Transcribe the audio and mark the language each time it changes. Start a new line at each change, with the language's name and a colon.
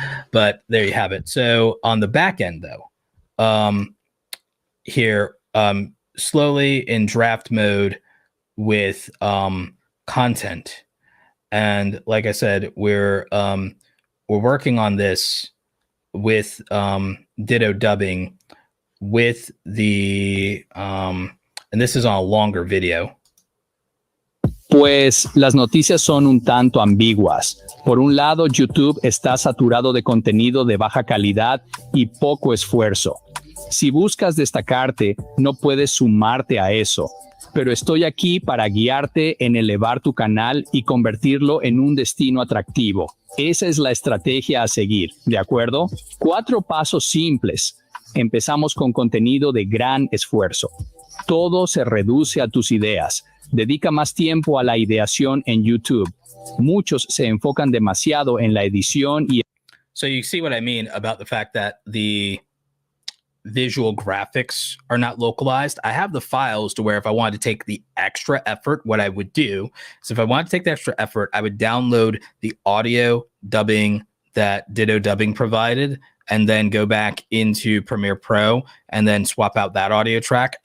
English: But there you have it. So on the back end, though, here, slowly in draft mode with content. And like I said, we're working on this with Ditto dubbing with the and this is on a longer video.
Spanish: Pues las noticias son un tanto ambiguas. Por un lado, YouTube está saturado de contenido de baja calidad y poco esfuerzo. Si buscas destacarte, no puedes sumarte a eso. Pero estoy aquí para guiarte en elevar tu canal y convertirlo en un destino atractivo. Esa es la estrategia a seguir, ¿de acuerdo? 4 pasos simples. Empezamos con contenido de gran esfuerzo. Todo se reduce a tus ideas. Dedica más tiempo a la ideación en YouTube. Muchos se enfocan demasiado en la edición y...
English: So you see what I mean about the fact that the visual graphics are not localized. I have the files to where if I wanted to take the extra effort, what I would do is if I wanted to take the extra effort, I would download the audio dubbing that Ditto Dubbing provided and then go back into Premiere Pro and then swap out that audio track.